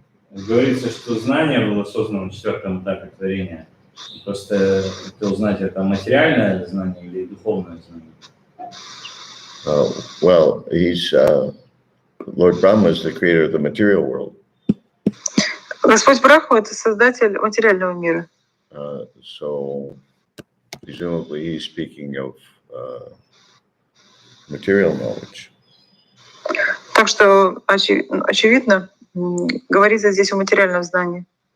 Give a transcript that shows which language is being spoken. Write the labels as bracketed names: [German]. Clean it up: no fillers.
[Russian] Говорится, что знание было создано на четвертом этапе творения. Просто это узнать, это материальное знание или духовное знание. [English] Well, Lord Brahma is the creator of the material world. [Russian] Господь Брахма — это создатель материального мира. [English] So presumably he's speaking of material knowledge. [Russian] Так что, очевидно, говорится здесь о материальном знании.